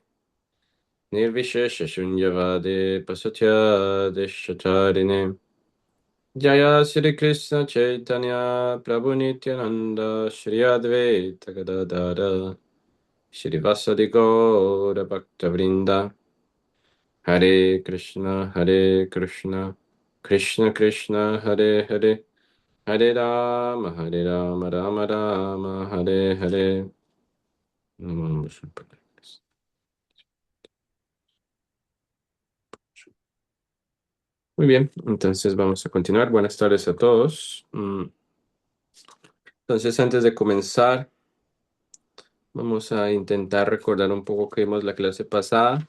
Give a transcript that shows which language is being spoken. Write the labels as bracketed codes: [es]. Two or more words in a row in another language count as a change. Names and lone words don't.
[sa] Nirvishesha Shunyavade Pasatya Deshatarine Jaya Sri Krishna Chaitanya Prabhu Nityananda Shri Advaita Gadadara Shri Vasadi Gaura Bhakta Vrinda Hare Krishna Krishna Krishna Hare Hare Hare Rama Rama Rama Hare Hare. [es] Muy bien, entonces vamos a continuar. Buenas tardes a todos. Entonces, antes de comenzar, vamos a intentar recordar un poco que vimos la clase pasada.